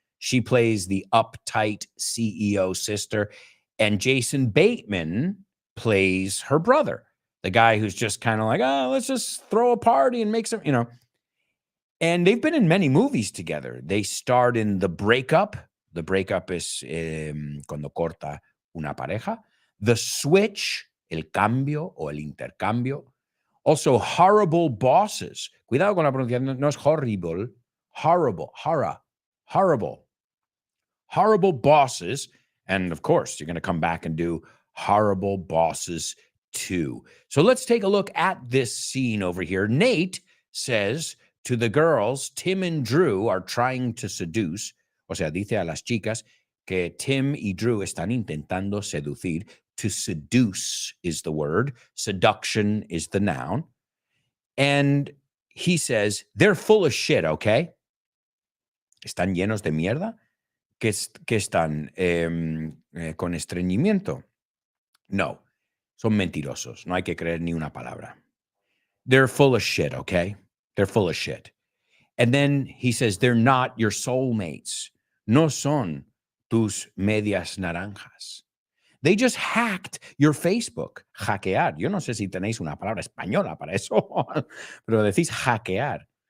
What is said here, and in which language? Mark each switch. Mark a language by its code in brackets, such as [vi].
[en] She plays the uptight CEO sister. And Jason Bateman plays her brother, the guy who's just kind of like, oh, let's just throw a party and make some, you know. And they've been in many movies together. They starred in The Breakup. [es] The Breakup es cuando corta una pareja. The Switch, El Cambio o El Intercambio. Also, Horrible Bosses. Cuidado con la pronunciación, no es horrible. [en] Horrible, horrible. Horrible Bosses. And of course, you're going to come back and do Horrible Bosses 2. So let's take a look at this scene over here. Nate says to the girls, Tim and Drew are trying to seduce. [es] O sea, dice a las chicas que Tim y Drew están intentando seducir. [en] To seduce is the word. Seduction is the noun. And he says, they're full of shit, okay? [es] Están llenos de mierda. Que están con estreñimiento. No, son mentirosos. No hay que creer ni una palabra. [en] They're full of shit, okay? They're full of shit. And then he says, they're not your soulmates. [es] No son tus medias naranjas. [en] They just hacked your Facebook. [es] Hackear. Yo no sé si tenéis una palabra española para eso, pero decís hackear.